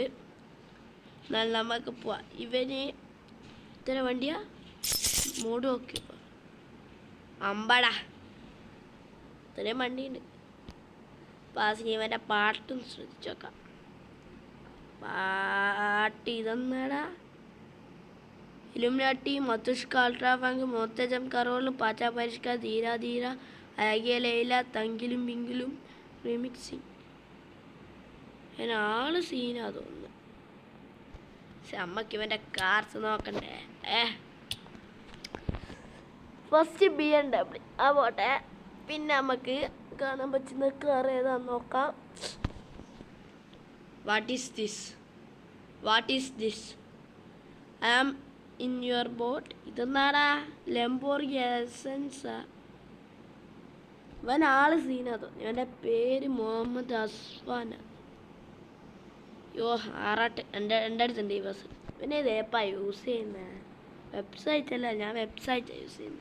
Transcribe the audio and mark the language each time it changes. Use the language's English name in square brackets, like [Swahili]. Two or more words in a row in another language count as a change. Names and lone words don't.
[Malayalam] എന്നാൽ നമുക്ക് പോവാം. ഇവന് ഇത്ര വണ്ടിയാ മൂട് നോക്കി അമ്പടാ, ഇത്രയും വണ്ടിയുണ്ട്. പാസിന് ഇവൻ്റെ പാട്ടും ശ്രദ്ധിച്ചു നോക്കാം. പാട്ട് ഇതെന്നാടാ? इल्यूमिनाटी, मधुष्का, अल्ट्रा फंक, मोतजम करोल, पाचा परिष्का, धीरा धीरा, आगे लैला, तंगिलुम बिंगिलुम, रिमिक्सिंग. ആള് സീനാ തോന്നുന്നു. അമ്മക്ക് ഇവൻ്റെ കാർസ് നോക്കണ്ടേ. ഫസ്റ്റ് BMW ആ പോട്ടെ. പിന്നെ നമുക്ക് കാണാൻ പറ്റുന്ന കാർ ഏതാന്ന് നോക്കാം. [English] What is this? I am in your boat. ഇതെന്നാടാ? [Malayalam] ലംബോർഗിനി എസൻസാ. ഇവൻ ആള് സീനാ തോന്നി. ഇവൻ്റെ പേര് മുഹമ്മദ് അസ്ഫാൻ. ആറാട്ട് എൻ്റെ അടുത്തുണ്ട് ഈ ബസ്. പിന്നെ ഇത് ഏപ്പാ യൂസ് ചെയ്യുന്ന? വെബ്സൈറ്റ് അല്ല, ഞാൻ വെബ്സൈറ്റാണ് യൂസ് ചെയ്യുന്നത്.